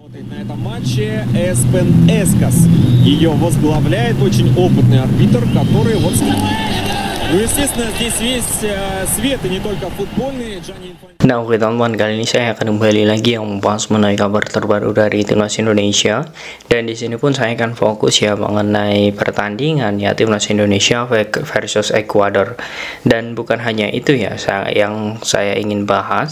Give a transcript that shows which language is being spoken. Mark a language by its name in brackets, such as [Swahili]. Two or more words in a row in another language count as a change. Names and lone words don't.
[Russian] На этом матче Эспен Эскас. Ее возглавляет очень опытный арбитр, который вот... Ну, естественно, здесь весь свет, и не только футбольный. [Indonesian] Nah, oke teman-teman, kali ini saya akan kembali lagi yang membahas mengenai kabar terbaru dari timnas Indonesia. Dan di sini pun saya akan fokus ya mengenai pertandingan ya timnas Indonesia versus Ekuador. Dan bukan hanya itu ya yang saya ingin bahas.